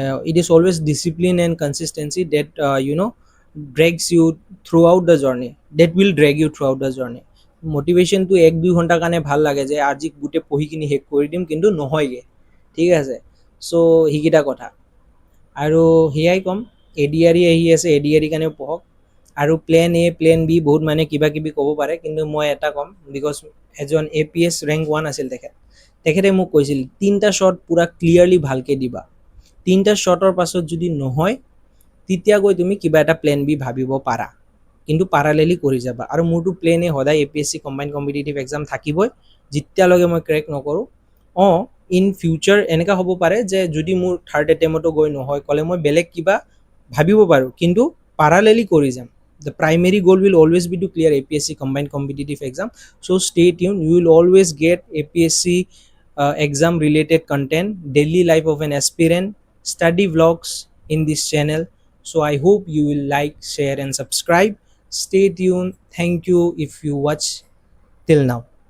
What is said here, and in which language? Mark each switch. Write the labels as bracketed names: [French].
[English] It is always discipline and consistency that drags you throughout the journey, that will drag you throughout the journey. [Assamese] মোটিভেশ্যনটো 1-2 ঘণ্টাৰ কাৰণে ভাল লাগে যে আজি গোটেই পঢ়ি কিনি শেষ কৰি দিম, কিন্তু নহয়গৈ, ঠিক আছে। চ' সেইকেইটা কথা। আৰু সেয়াই ক'ম, ADRE আহি আছে, ADRE কাৰণেও পঢ়ক। আৰু প্লেন A প্লেন B বহুত মানে কিবা কিবি ক'ব পাৰে, কিন্তু মই এটা ক'ম, বিকজ এজন APS ৰেংক 1 আছিল তেখেতে মোক কৈছিল 3টা শ্বট পূৰা ক্লিয়াৰলি ভালকৈ দিবা, 3টা শ্বটৰ পাছত যদি নহয়, তেতিয়া গৈ তুমি কিবা এটা প্লেন B ভাবিব পাৰা, কিন্তু পাৰালেলি কৰি যাবা। আৰু মোৰতো প্লেন A সদায় APSC কম্বাইণ্ড কম্পিটিটিভ এক্সাম থাকিবই, যেতিয়ালৈকে মই ক্ৰেক নকৰোঁ। [English] in future [Assamese] এনেকুৱা হ'ব পাৰে যে যদি মোৰ থাৰ্ড এটেম্পতো গৈ নহয়, ক'লে মই বেলেগ কিবা ভাবিব পাৰোঁ, কিন্তু পাৰালেলি কৰি যাম। [English] The primary goal will always be to clear APSC combined competitive exam. So stay tuned. You will always get APSC exam related content, daily life of an aspirant, study vlogs in this channel. So I hope you will like, share and subscribe. Stay tuned. Thank you if you watch till now.